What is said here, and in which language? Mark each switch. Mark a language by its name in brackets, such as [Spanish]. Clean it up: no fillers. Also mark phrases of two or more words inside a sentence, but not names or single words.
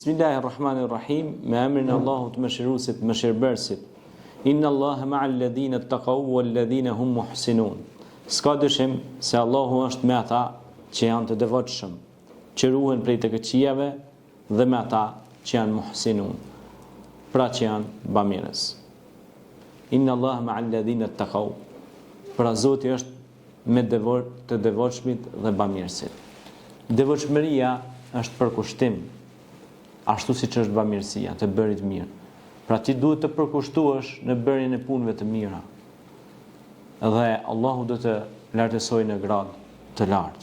[Albanian] Bismillahirrahmanirrahim, me emrin e Allahut mëshiruesit, mëshirbërësit. [Arabic] إن الله مع الذين اتقوا والذين هم محسنون. [Albanian] S'ka dyshim se Allahu është me ata që janë të devotshëm, që ruhen prej të këqijave dhe me ata që janë muhsinun, pra që janë bamirës. [Arabic] إن الله مع الذين اتقوا. [Albanian] Pra Zoti është me të devotshmit dhe bamirësit. Devotshmëria është përkushtim, ashtu si që është bamirësia, të bërit mirë. Pra ti duhet të përkushtuesh në bërjen e punëve të mira. Dhe Allahu do të lartësoj në gradë të lartë.